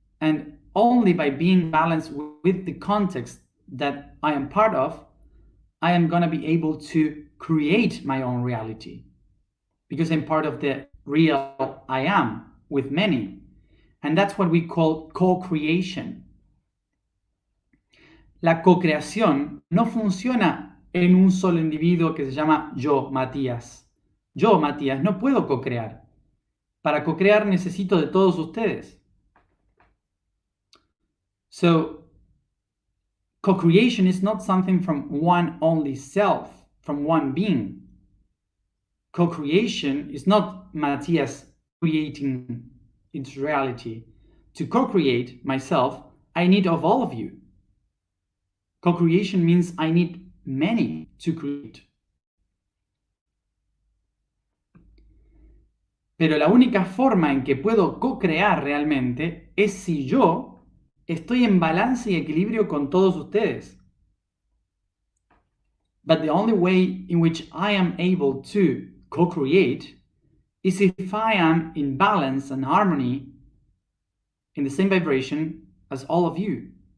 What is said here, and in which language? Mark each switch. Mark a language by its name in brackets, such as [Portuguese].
[English] And only by being balanced with the context that I am part of, I am going to be able to create my own reality. Because I'm part of the real I am with many. And that's what we call co-creation. [Spanish] La co-creación no funciona en un solo individuo que se llama yo, Matías. Yo, Matías, no puedo co-crear. Para co-crear necesito de todos ustedes. [English] So, co-creation is not something from one only self, from one being. Co-creation is not Matías creating its reality. To co-create myself, I need of all of you. Co-creation means I need many to create. [Spanish] Pero la única forma en que puedo co-crear realmente es si yo estoy en balance y equilibrio con todos ustedes. [English] But the only way in which I am able to co-create is if I am in balance and harmony in the same vibration as all of you.